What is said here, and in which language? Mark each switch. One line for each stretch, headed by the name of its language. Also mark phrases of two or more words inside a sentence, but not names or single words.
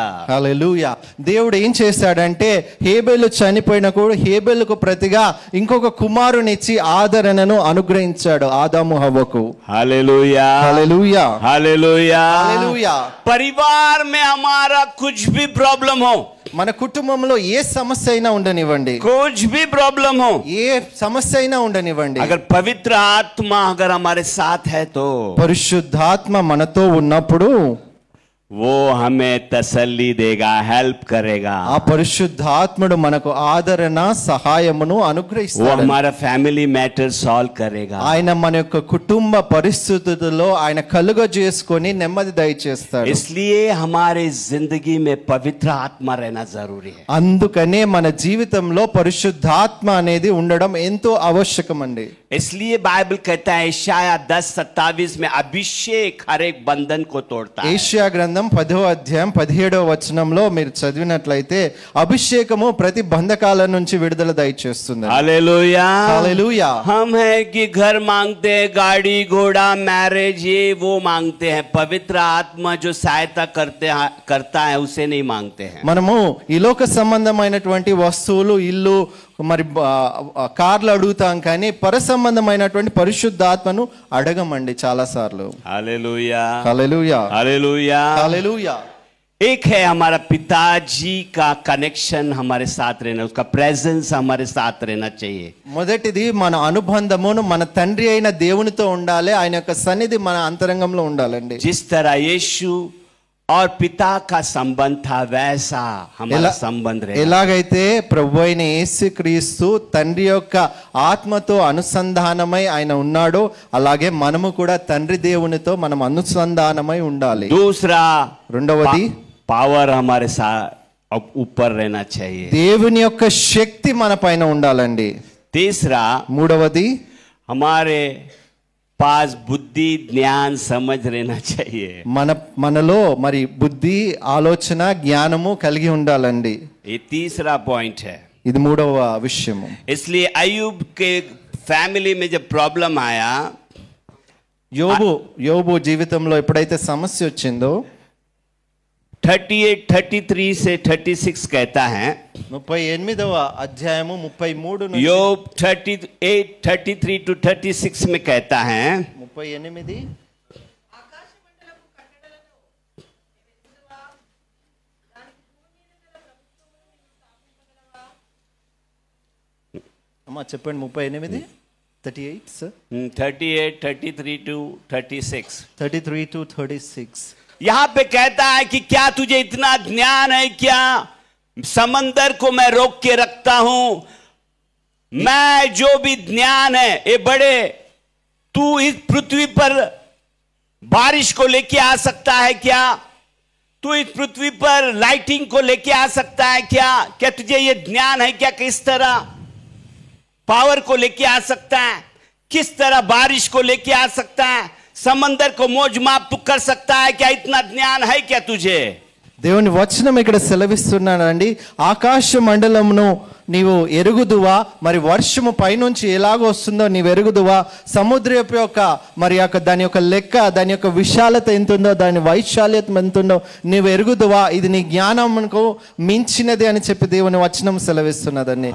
Telugu: హల్లెలూయా. దేవుడు ఏం చేశాడంటే హేబేలు చనిపోయినప్పుడు హేబేలుకు ప్రతిగా ఇంకొక కుమారునిచ్చి ఆదరణను అనుగ్రహించాడు ఆదాము హవ్వకు.
Hindi: हालेलुया
Telugu: హల్లెలూయా.
Hindi: हालेलुया।
Telugu: హల్లెలూయా.
Hindi: परिवार में हमारा कुछ भी प्रॉब्लम हो,
Telugu: మన కుటుంబంలో ఏ సమస్య అయినా ఉండనివ్వండి,
Hindi: कुछ भी प्रॉब्लम हो,
Telugu: ఏ సమస్య అయినా ఉండనివ్వండి,
Hindi: अगर पवित्र आत्मा अगर हमारे साथ है तो
Telugu: పరిశుద్ధాత్మ మనతో ఉన్నప్పుడు
Hindi: वो हमें तसल्ली देगा, हेल्प करेगा,
Telugu: ఆ పరిశుద్ధాత్ముడు మనకు ఆదరణ సహాయమును
Hindi: वो
Telugu: అనుగ్రహిస్తాడు.
Hindi: हमारा
English: family matter solve
Hindi: करेगा।
Telugu: ఆయన మన యొక్క కుటుంబ పరిస్థితుల్లో ఆయన కలుగ చేసుకొని నెమ్మది దయచేస్తాడు.
Hindi: इसलिए हमारे जिंदगी में पवित्र आत्मा रहना जरूरी है।
Telugu: అందుకనే మన జీవితంలో పరిశుద్ధాత్మ అనేది ఉండడం ఎంతో అవశ్యకం అండి.
Hindi: इसलिए बाइबल कहता है यशाया 10:27 में अभिषेक हर एक बंधन को तोड़ता है।
Telugu: ఏషియా గ్రంథం 10వ అధ్యాయం 17వ వచనంలో మీరు చదివినట్లయితే అభిషేకము ప్రతి బంధకాల నుంచి విడుదల దయచేస్తుంది.
Hindi: हालेलुया।
Telugu: హల్లెలూయా.
Hindi: हम है कि घर मांगते हैं, गाड़ी घोड़ा मैरिज ये वो मांगते हैं, पवित्र आत्मा जो सहायता करता है उसे नहीं मांगते हैं।
Telugu: మనము ఈ లోక సంబంధమైనటువంటి వస్తువులు, ఇల్లు, మరి కార్లు అడుగుతాం, కానీ పర సంబంధమైనటువంటి పరిశుద్ధాత్మను అడగమండి చాలా సార్లు.
Hindi: हालेलुया
Telugu: హల్లెలూయా.
Hindi: हालेलुया।
Telugu: హల్లెలూయా.
Hindi: एक है हमारा पिताजी का कनेक्शन हमारे साथ रहना, उसका प्रेजेंस हमारे साथ रहना चाहिए।
Telugu: మొదటిది మన అనుబంధమును మన తండ్రి అయిన దేవునితో ఉండాలి, ఆయన యొక్క సన్నిధి మన అంతరంగంలో ఉండాలండి.
Hindi: जिस तरह यीशु और पिता का संबंध था वैसा हमारा संबंध रहेगा।
Telugu: ఎలాగైతే ప్రభు అయిన యేసుక్రీస్తు తండ్రి యొక్క ఆత్మతో అనుసంధానమై ఆయన ఉన్నాడో అలాగే మనము కూడా తండ్రి దేవునితో మనం అనుసంధానమై ఉండాలి.
Hindi: दूसरा
Telugu: రెండవది
Hindi: पावर हमारे साथ ऊपर रहना चाहिए।
Telugu: దేవుని యొక్క శక్తి మన పైన ఉండాలండి.
Hindi: तीसरा
Telugu: మూడవది
Hindi: हमारे पास बुद्धि ज्ञान समझ रहना चाहिए।
Telugu: మనలో మరి బుద్ధి, ఆలోచన, జ్ఞానము కలిగి ఉండాలండి.
Hindi: ये तीसरा पॉइंट है।
Telugu: ఇది మూడవ విషయము.
Hindi: इसलिए अय्यूब के फैमिली में जब प्रॉब्लम आया,
Telugu: యోబు జీవితంలో ఎప్పుడైతే సమస్య వచ్చిందో
Hindi: 38, 33 से 36 कहता है,
Telugu: 38వ అధ్యాయము 33 నుంచి
Hindi: యోబ్ 38, 33 to 36 में कहता है,
Telugu: 38 అమ్మా చెప్పండి. 38 38 సార్
English: 38, 33 to 36. 33 to 36.
Hindi: यहां पे कहता है कि क्या तुझे इतना ज्ञान है क्या? समंदर को मैं रोक के रखता हूं, मैं जो भी ज्ञान है ये बड़े, तू इस पृथ्वी पर बारिश को लेके आ सकता है क्या? तू इस पृथ्वी पर लाइटिंग को लेके आ सकता है क्या? क्या तुझे ये ज्ञान है क्या? किस तरह पावर को लेके आ सकता है, किस तरह बारिश को लेके आ सकता है, समंदर को मौज माप तू कर सकता है क्या? इतना ज्ञान है क्या तुझे?
Telugu: దేవుని వచనం ఇక్కడ సెలవిస్తున్నాడండి. ఆకాశ మండలమును నీవు ఎరుగుదువా, మరి వర్షము పైనుంచి ఎలాగో వస్తుందో నీవు ఎరుగుదువా, సముద్రపు యొక్క మరి యొక్క దాని యొక్క లెక్క, దాని యొక్క విశాలత ఎంత ఉందో, దాని వైశాల్యత ఎంత ఉందో నీవు ఎరుగుదువా, ఇది నీ జ్ఞానమునకు మించినది అని చెప్పి దేవుని వచనం సెలవిస్తున్నదండి.